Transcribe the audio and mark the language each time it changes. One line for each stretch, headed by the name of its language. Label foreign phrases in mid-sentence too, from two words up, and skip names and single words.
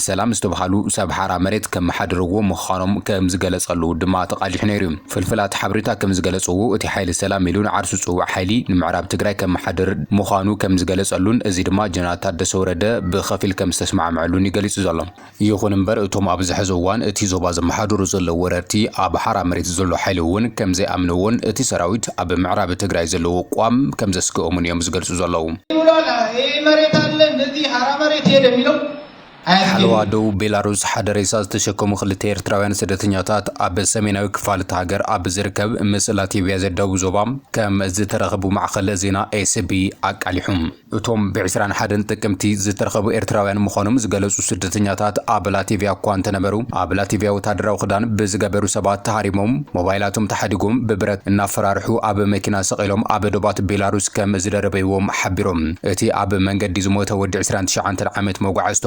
Tigrinya: ሰላም ዝተባሃሉ ሰብ ሓራ መሬት ከም መሓድርዎ ምዃኖም ከም ዝገለጸሉ ድማ ተቃሊሕ ነይሩ ፍልፍላት ሓበሬታ ከም ዝገለጽዎ እቲ ሓይሊ ሰላም ኢሉን ዓርሱ ጽዋዕ ሓይሊ ንምዕራብ ትግራይ ከም መሓድር ምዃኑ ከም ዝገለጸሉን እዚ ድማ ጀነራል ታደሰ ወረደ ብኸፊል ከም ዝተስማዕምዕሉን ይገልጹ ዘሎ ይኹን እምበር እቶም ኣብ ዝሕዚ እዋን እቲ ዞባ ዘመሓድሩ ዘሎ ወረርቲ ኣብ ሓራ መሬት ዘሎ ሓይሊ እውን ከም ዘይኣምንዎን እቲ ሰራዊት ኣብ ምዕራብ ትግራይ ዘለዎ ቋም ከም ዘስክኦምን እዮም ዝገልጹ ዘለዉ
Amharic: መሬት አለ እንደዚህ
Tigrinya: ሓራ መሬት
Amharic: ሄደ የሚለው
Tigrinya: ሓለዋ ደቡብ ቤላሩስ ሓደ ሬሳ ዝተሸከሙ ክልተ ኤርትራውያን ስደተኛታት ኣብ ሰሜናዊ ክፋል እቲ ሃገር ኣብ ዝርከብ ምስ ላቲቪያ ዘዳቡ ዞባ ከም ዝተረኸቡ ማዕኸል ዜና ኤስቢ አቃሊሑም እቶም ብ21 ጥቅምቲ ዝተረኸቡ ኤርትራውያን ምዃኖም ዝገለጹ ስደተኛታት ኣብ ላቲቪያ እኳ እንተነበሩ ኣብ ላቲቪያ ወታደራዊ ክዳን ብዝገበሩ ሰባት ተሃሪሞም ሞባይላቶም ተሓዲጎም ብብረት እናፈራርሑ ኣብ መኪና ሰቂሎም ኣብ ዶባት ቤላሩስ ከም ዝደረበይዎም ሓቢሮም እቲ ኣብ መንገዲ ዝሞተ ወዲ 29 ዓመት መጓዓዝቶም